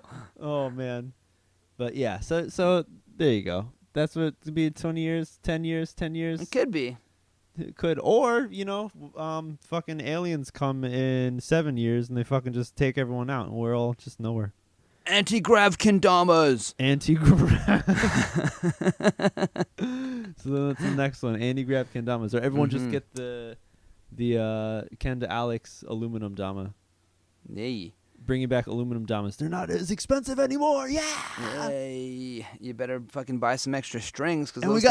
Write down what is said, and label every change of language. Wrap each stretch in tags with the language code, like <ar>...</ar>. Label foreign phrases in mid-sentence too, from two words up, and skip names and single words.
<en>Oh, man. But yeah, so there you go. That's what it's be 20 years, 10 years, 10 years. It could be. It could. Or, fucking aliens come in 7 years and they fucking just take everyone out and we're all just nowhere. Anti-grav Kendamas. Anti-grav. So then that's the next one. Anti-grav Kendamas. Or everyone just get the Kenda Alex aluminum Dama. Yay. Bringing back aluminum Damas. They're not as expensive anymore. Yeah. Hey, you better fucking buy some extra strings because those</en>